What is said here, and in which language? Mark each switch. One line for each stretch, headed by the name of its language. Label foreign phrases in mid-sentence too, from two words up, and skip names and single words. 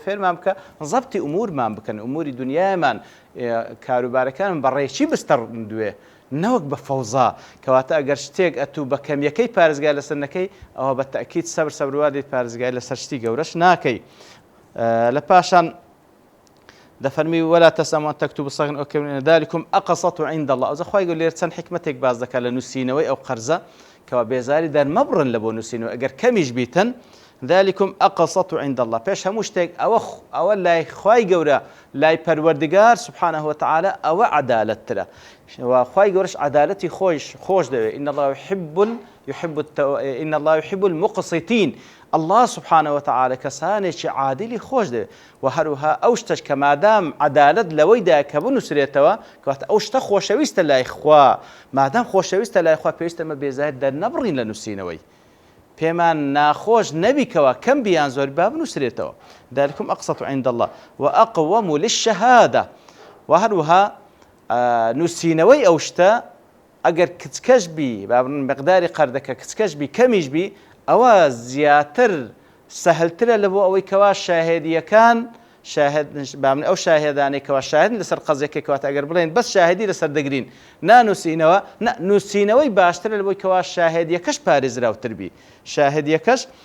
Central Kurdish: فێرمان بکە زەبتی ئومورمان بکەن ئوموری دنیامان کاروبارەکانمان بەڕێکی بستەڕندوێ نەوەک بە فەوزا کەواتە ئەگەر شتێک ئەتوو بە کەمیەکەی پارێزگای لەسەر نەکەی ئەوە بە تەئکید سەبر دێت پارێزگای لەسەر شتی گەورەش ناکەی لە پاشان دەفەرمی
Arabic: ولا تەسئەموا ئەن تەکتوبوا الصَّغِيرَ أَوْ الْكَبِيرَ ذَلِكُمْ أَقْسَطُ عِندَ الله
Central Kurdish: ئەوزە خۆی گەورە لێرە چەند حکمەتێک باز دەکات لە نووسینەوەی ئەو قەرزە کەوا بێزاری دەرمەبڕن لە بۆ نووسینەوە ئەگەر کەمیش بیتن
Arabic: ذلكم أقسط عند الله
Central Kurdish: پیش هەموو شتێک ئەوە لای خی گەورە لای پەروەردگار
Arabic: سبحانه وتعالى
Central Kurdish: ئەوە عەدالەتترە خی گەورەش عەدالەتی خۆش دەوێت إن
Arabic: الله يحب المقسطين الله سبحانه وتعالى
Central Kurdish: کەسانێکی عادلی خۆش دەوێت و هەروها ئەو شتەش کە مادام عەدالەت لەوەیدا کە بنووسرێتەوە کەواتە ئەو شتە خۆشەویستە لای خوا مادام خۆشەویستە لای خوا پێویستە ئەمە بێزار دەرنەبڕین لە نووسینەوەی پێمان ناخۆش نەبیکەوە کەم بیان زۆر با بنووسرێتەوە
Arabic: ذلكم أقسط عند الله وأقوم للشهادة
Central Kurdish: و هەروها نووسینەوەی ئەو شتە ئەگەر کچکەش بی مقداری قەردەکە کچکەش بی کەمیش بی ئەوە زیاتر سەهلترە لە بۆ ئەوەی کەوا شاهێدیەکان ئەو شاهێدانەی کەوا شاهدن لەسەر قەزێکی کەواتە ئەگەر بڵێن بەس شاهدی لەسەر دەگرین نانووسینەوە نووسینەوەی باشترە لە بۆی کەوا شاهێدیەکەش پارێزراوتر بی شاهدیەکەش